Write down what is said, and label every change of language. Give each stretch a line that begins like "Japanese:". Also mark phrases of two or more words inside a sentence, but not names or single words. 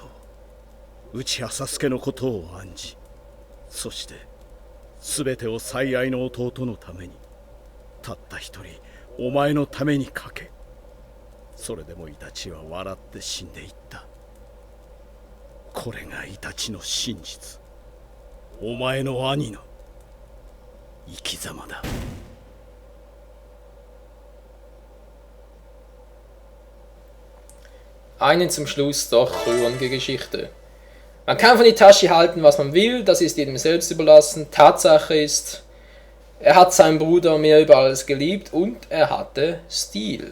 Japanese: を、内浅助のことを案じ、そして全てを最愛の弟のために、たった一人お前のためにかけ、それでもイタチは笑って死んでいった。これがイタチの真実、お前の兄の生き様だ。
German: Eine zum Schluss doch rührende Geschichte. Man kann von Itachi halten, was man will, das ist jedem selbst überlassen. Tatsache ist, er hat seinen Bruder mehr über alles geliebt und er hatte Stil.